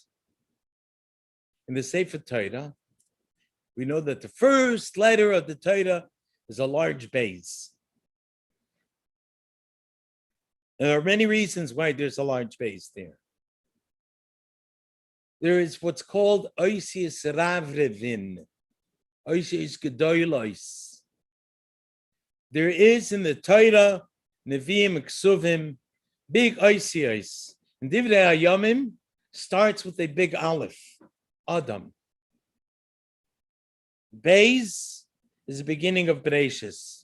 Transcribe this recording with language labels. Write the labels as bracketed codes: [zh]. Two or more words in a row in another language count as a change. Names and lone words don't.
[en] In the [he] Sefer Torah, [en] we know that the first letter of the Torah is a large base. There are many reasons why there's a large base there. There is what's called [he] oisius ravrevin, oisius gedolos. [en] There is in the Torah, Nevi'im, Ksuvim, big oisios. And Divrei Hayamim starts with a big aleph, Adam. Beis is the beginning of Bereshis.